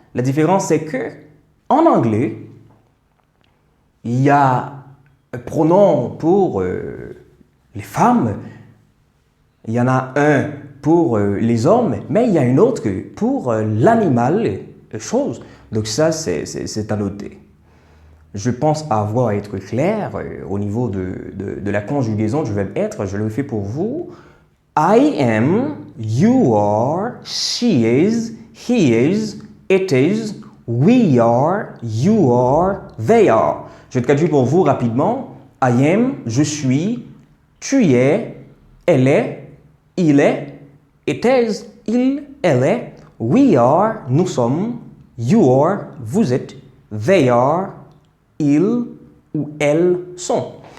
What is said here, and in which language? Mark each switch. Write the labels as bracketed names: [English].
[French] La différence, c'est que en anglais, il y a un pronom pour les femmes, il y en a un pour les hommes, mais il y a une autre pour l'animal, chose. Donc ça, c'est à noter. Je pense avoir été clair au niveau de la conjugaison du verbe être. Je le fais pour vous. [English] I am, you are, she is, he is, it is, we are, you are, they are. [French] Je traduis pour vous rapidement. [English] I am, [French] je suis, tu es, elle est, il est, [English] it is, [French] il, elle est, [English] we are, [French] nous sommes, [English] you are, [French] vous êtes, [English] they are, [French] ils ou elles sont.